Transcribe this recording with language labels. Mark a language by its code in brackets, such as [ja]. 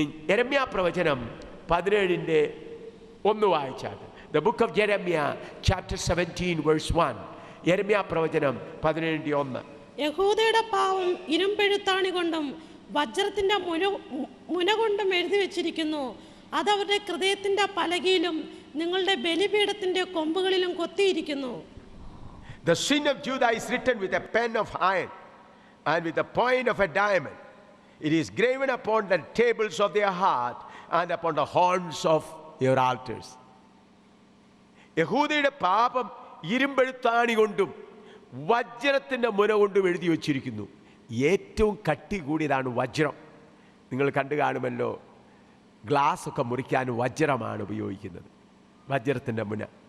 [ml] യെരമ്യാ പ്രവചനം 17:1 വായിച്ചാൽ, [en] The book of Jeremiah chapter 17 verse 1. [ml] യെരമ്യാ പ്രവചനം 17:1. യഹൂദയുടെ പാവം ഇരുമ്പെഴുത്താണി കൊണ്ടും വജ്രത്തിന്റെ മുന കൊണ്ടും എഴുതി വെച്ചിരിക്കുന്നു. അതവരുടെ ഹൃദയത്തിന്റെ പലകയിലും നിങ്ങളുടെ ബലിപീഠത്തിന്റെ കൊമ്പുകളിലും കൊത്തിയിരിക്കുന്നു. [en] The sin of Judah is written with a pen of iron and with the point of a diamond. It is graven upon the tables of their heart and upon the horns of your altars. [ml] യഹൂദയുടെ പാപം ഇരുമ്പെഴുത്താണി കൊണ്ടും വജ്രത്തിൻ്റെ മുന കൊണ്ടും എഴുതി വച്ചിരിക്കുന്നു. ഏറ്റവും കട്ടി കൂടിയതാണ് വജ്രം. നിങ്ങൾ കണ്ടു കാണുമല്ലോ, ഗ്ലാസ് ഒക്കെ മുറിക്കാൻ വജ്രമാണ് ഉപയോഗിക്കുന്നത്, വജ്രത്തിൻ്റെ മുന.